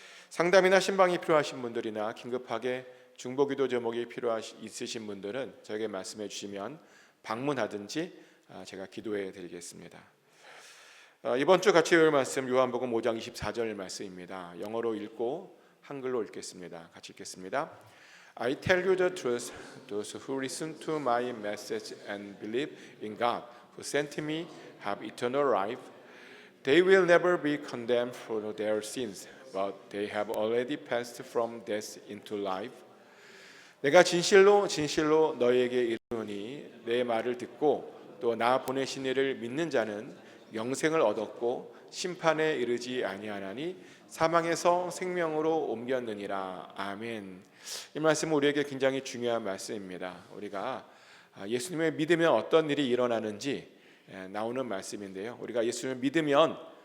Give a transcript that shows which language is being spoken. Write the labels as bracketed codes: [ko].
[ko] 상담이나 신방이 필요하신 분들이나 긴급하게 중보기도 제목이 있으신 분들은 저에게 말씀해 주시면 방문하든지 제가 기도해 드리겠습니다. 이번 주 같이 읽을 말씀 요한복음 5장 24절 말씀입니다. 영어로 읽고 한글로 읽겠습니다. 같이 읽겠습니다. [en] I tell you the truth, those who listen to my message and believe in God who sent me have eternal life. They will never be condemned for their sins, but they have already passed from death into life. [ko] 내가 진실로 너희에게 이르노니 내 말을 듣고 또 나 보내신 이를 믿는 자는 영생을 얻었고 심판에 이르지 아니하나니 사망에서 생명으로 옮겼느니라. 아멘. 이 말씀은 우리에게 굉장히 중요한 말씀입니다. 우리가 예수님을 믿으면 어떤 일이 일어나는지 나오는 말씀인데요, 우리가 예수님을 믿으면